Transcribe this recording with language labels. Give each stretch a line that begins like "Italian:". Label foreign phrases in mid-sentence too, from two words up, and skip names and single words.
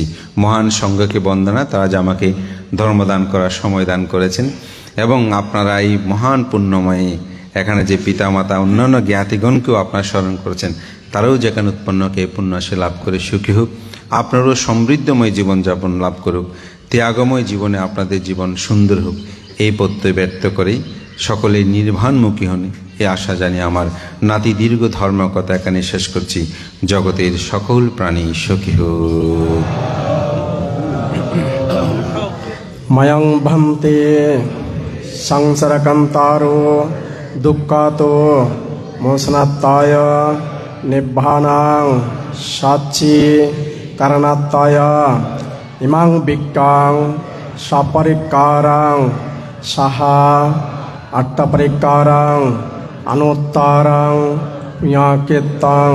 Bangla: মহান সংঘকে বন্দনা, তারা যে আমাকে ধর্মদান করার সময় দান করেছেন, এবং আপনারা এই মহান পুণ্যময়ে এখানে যে পিতামাতা অন্যান্য জ্ঞাতিগণকেও আপনারা স্মরণ করেছেন, তারাও যেখানে উৎপন্নকে পুণ্যসে লাভ করে সুখী হোক, আপনারও সমৃদ্ধময় জীবনযাপন লাভ করুক, ত্যাগময় জীবনে আপনাদের জীবন সুন্দর হোক, এই প্রত্যয় ব্যক্ত করেই সকলে নির্বাণমুখী হন এ আশা জানিয়ে আমার নাতি দীর্ঘ ধর্মকথা এখানে শেষ করছি। জগতের সকল প্রাণী সুখী হোক।
Pali: ময়ং ভন্তে সংসারকান্তারো দুঃখাতো মোসনাত্তায় নিব্বানাং সাচ্চি কারণাত্তায় ইমাং বিক্কাং সাপরিকারাং সাহা আট্টাপরিকারাং অনুত্তারাং পুণ্যকীর্তং